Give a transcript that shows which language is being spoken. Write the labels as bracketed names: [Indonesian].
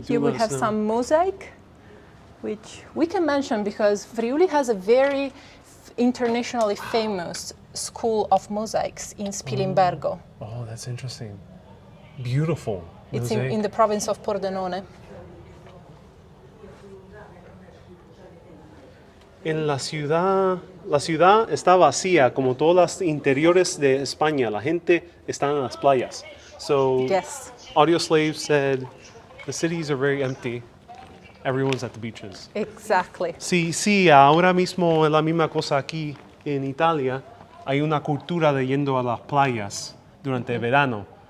[English] Here we have some mosaic, which we can mention because Friuli has a very internationally famous school of mosaics in Spilimbergo. Oh, that's interesting. Beautiful. It's mosaic. in the province of Pordenone. [Spanish] En la ciudad está vacía como todas las interiores de España. La gente está en las playas. [English] So Yes. Audio Slave said the cities are very empty. Everyone's at the beaches. Exactly. [Spanish] Sí, ahora mismo es la misma cosa aquí en Italia. Hay una cultura de yendo a las playas durante el verano.